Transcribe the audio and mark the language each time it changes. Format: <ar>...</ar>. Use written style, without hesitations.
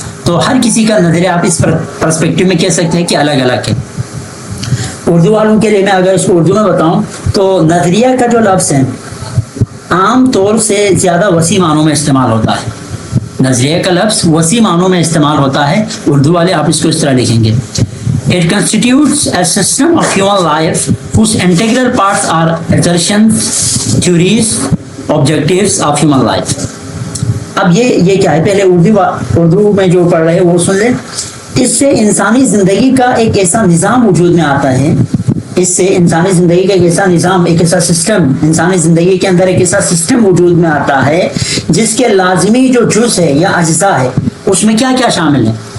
<ur>تو ہر کسی کا نظریہ آپ اس پرسپیکٹو میں کہہ سکتے ہیں کہ الگ الگ ہے. اردو والوں کے لیے میں اگر اس کو اردو میں بتاؤں تو نظریہ کا جو لفظ ہے عام طور سے زیادہ وسیع معنوں میں استعمال ہوتا ہے. نظریہ کا لفظ وسیع معنوں میں استعمال ہوتا ہے. اردو والے آپ اس کو اس طرح لکھیں گے,</ur> <en>It constitutes a system of human life whose integral parts are assertions, theories, objectives of human life.</en> <ur>اب یہ کیا ہے, پہلے اردو میں جو پڑھ رہے ہیں وہ سن لیں. اس سے انسانی زندگی کا ایک ایسا نظام وجود میں آتا ہے, اس سے انسانی زندگی کا ایک ایسا نظام, ایک ایسا سسٹم, انسانی زندگی کے اندر ایک ایسا سسٹم وجود میں آتا ہے جس کے لازمی جو جز ہے یا اجزاء ہے اس میں کیا کیا شامل ہے.</ur>